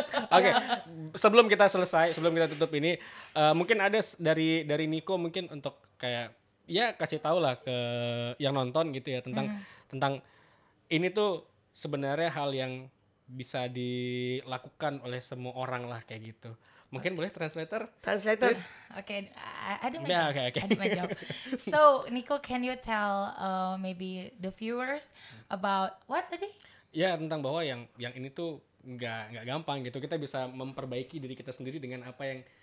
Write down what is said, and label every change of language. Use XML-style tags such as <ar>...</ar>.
<id>Oke, sebelum kita tutup ini, mungkin ada dari Niko mungkin untuk kayak ya kasih tahu lah ke yang nonton gitu ya tentang ini tuh sebenarnya hal yang bisa dilakukan oleh semua orang lah kayak gitu. Mungkin boleh translator? Okay, ada Yeah, macam. okay. Ada macam.</id> <en>So, Nico, can you tell maybe the viewers about what tadi?</en> <id>Ya, tentang bahwa yang ini tuh nggak gampang gitu. Kita bisa memperbaiki diri kita sendiri dengan apa yang</id>